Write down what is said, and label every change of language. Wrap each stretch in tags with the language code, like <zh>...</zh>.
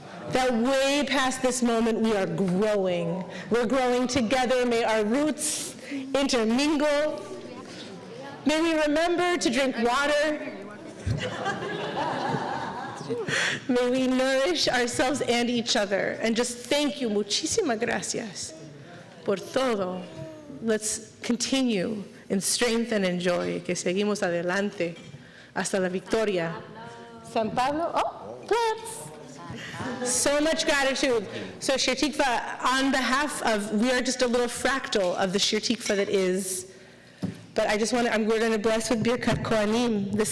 <en>That way past this moment, we are growing. We're growing together. May our roots intermingle. May we remember to drink water. May we nourish ourselves and each other. And just thank you.</en> <es>Muchísimas gracias por todo.</es> <en>Let's continue in strength and in joy.</en> <es>Que seguimos adelante hasta la victoria.</es> <en>San Pablo, plants. So much gratitude. So Shir Tikva, on behalf of, we are just a little fractal of the Shir Tikva that is, but we're going to bless with Birkat Kohanim.</en>